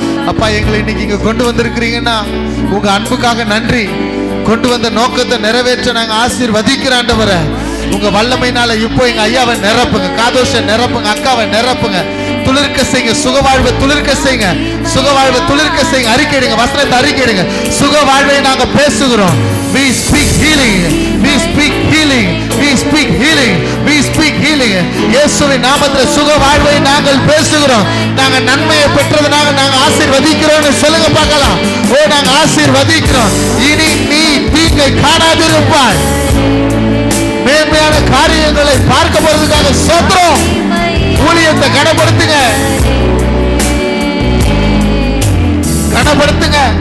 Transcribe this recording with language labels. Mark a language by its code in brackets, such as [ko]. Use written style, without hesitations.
[ta] அப்பா, எங்களை இன்னைக்கு இங்க கொண்டு வந்திருக்கிறீங்கன்னா உங்க அன்புக்காக நன்றி. கொண்டு வந்த நோக்கத்தை நிறைவேற்ற நாங்க ஆசீர்வதிக்கிற ஆண்டவரே. உங்க வல்லமையினால இப்போ எங்க ஐயாவை நிரப்புங்க, காதோஷை நிரப்புங்க, அக்காவை நிரப்புங்க. துளிர்க்க செய்யுங்க, சுகவாழ்வை துளிர்க்க செய்யுங்க, சுகவாழ்வை துளிர்க்க செய்யுங்க. அறிக்கையிடுங்க, வசனத்தை அறிக்கையிடுங்க. சுகவாழ்வை நாங்க பேசுகிறோம். [en] We speak healing, we speak healing, we speak healing, we speak healing. [ta] இயேசுவின் நாமத்தில் சுகவாழ்வை நாங்கள் பேசுகிறோம். நாங்க நன்மையை பெற்றதுனால நாங்க ஆசீர்வதிக்கிறோம்னு சொல்லுங்க பார்க்கலாம். ஓ, நாங்க ஆசீர்வதிக்கிறோம். இனி நீ தீங்கை காணாதிருப்பாய். மேன்மையான காரியங்களை பார்க்க போறதுக்காக சோத்திரம். ஊழியத்தை கனப்படுத்துங்க, கனப்படுத்துங்க.